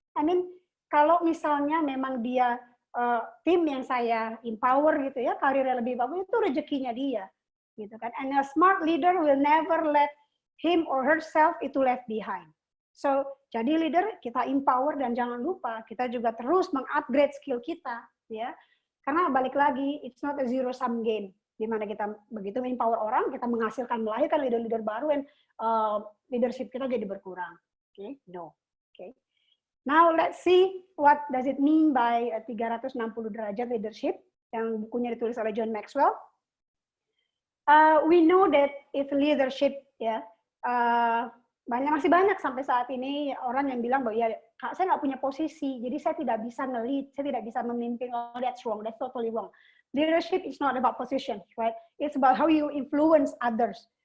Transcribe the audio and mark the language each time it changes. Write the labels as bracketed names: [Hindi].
[English] I mean, [Indonesian] kalau misalnya memang dia tim yang saya empower gitu ya, karirnya lebih bagus, itu rezekinya dia. Gitu kan. [English] And a smart leader will never let him or herself [Indonesian] itu [English] left behind. [Indonesian] So, jadi leader kita empower, dan jangan lupa kita juga terus mengupgrade skill kita, ya. [English] Karena balik lagi, it's not a zero sum game. [Indonesian] Di mana kita begitu empower orang, kita menghasilkan, melahirkan leader-leader baru, dan leadership kita jadi berkurang. Okay? No. Okay. [English] Now let's see what does it mean by 360 derajat leadership [Indonesian] yang bukunya ditulis oleh [English] John Maxwell. We know that it's leadership, ya. [Indonesian] Masih banyak sampai saat ini orang yang bilang bahwa ya Kak, saya nggak punya posisi, jadi saya tidak bisa nge-lead, saya tidak bisa memimpin. [English] Oh, that's wrong, that's totally wrong. Leadership is not about position, right? It's about how you influence others.